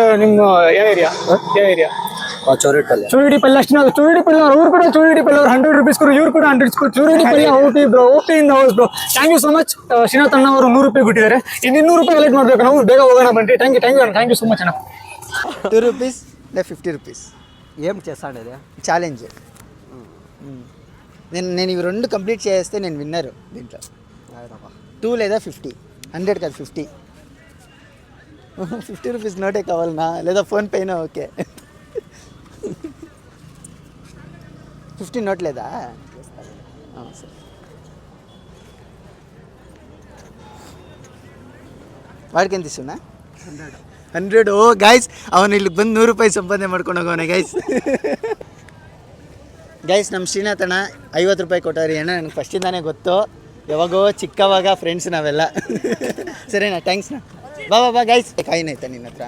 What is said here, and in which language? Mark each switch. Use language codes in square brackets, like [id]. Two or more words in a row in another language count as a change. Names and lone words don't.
[kn] ನಿಮ್ಮ ಯಾವ ಏರಿಯಾ? ಚೂರಿಡಿ ಪಲ್ಯ ಅಷ್ಟು. ಚೂರಿಡಿ ಪಲ್ಯ ಅವ್ರು ಕೂಡ ಚೂರಿಡಿ ಪಲ್ಯ ಅವ್ರು 100 ರೂಪೀಸ್ ಕೊಡು, ಇವ್ರು ಕೂಡ 100 ಕೊಡು. ಚೂರಿಡಿ ಪಲ್ಯ [en] OP bro, [kn] ಓಪಿ ಇಂದ [en] house bro. thank you so much. [kn] ಶ್ರೀನಾಥ್ ಅಣ್ಣ ಅವರು 100 ರೂಪಾಯಿ ಕೊಟ್ಟಿದ್ದಾರೆ. ಇನ್ನು 200 ರೂಪಾಯಿ ಕಲೆಕ್ಟ್ ಮಾಡಬೇಕು ನಾವು. ಬೇಗ ಹೋಗೋಣ ಬನ್ನಿ. [en] thank you so much [kn] ಅಣ್ಣ. [te] 2 rupees లేదా 50 rupees ఏం చేస్తాడేది ఛాలెంజ్. నేను ఇవి 2 కంప్లీట్ చేస్తే నేను విన్నరు దీంట్లో. 2 లేదా 50. 100 కాదు 50. 50 రూపీస్ నోటే కావాలన్నా లేదా ఫోన్పేనా? ఓకే. 50 నోట్ లేదా? సరే. వాడికి ఎంత ఇస్తున్నా? 100. [kn] ಓ ಗೈಸ್, ಅವನು ಇಲ್ಲಿಗೆ ಬಂದು 100 ರೂಪಾಯಿ ಸಂಪಾದನೆ ಮಾಡ್ಕೊಂಡು ಹೋಗೋನೆ ಗೈಸ್. ಗೈಸ್ ನಮ್ಮ ಶ್ರೀನಾಥ್ ಅಣ್ಣ 50 ರೂಪಾಯಿ ಕೊಟ್ಟವ್ರಿ ಅಣ್ಣ. ನನಗೆ ಫಸ್ಟಿಂದಾನೇ ಗೊತ್ತು, ಯಾವಾಗೋ ಚಿಕ್ಕವಾಗ ಫ್ರೆಂಡ್ಸ್ ನಾವೆಲ್ಲ. ಸರಿನಾ? ಥ್ಯಾಂಕ್ಸ್ನಾ. ಬಾ ಗೈಸ್. ಕಾಯಿನ್ ಆಯ್ತಾ ನಿನ್ನ ಹತ್ರ?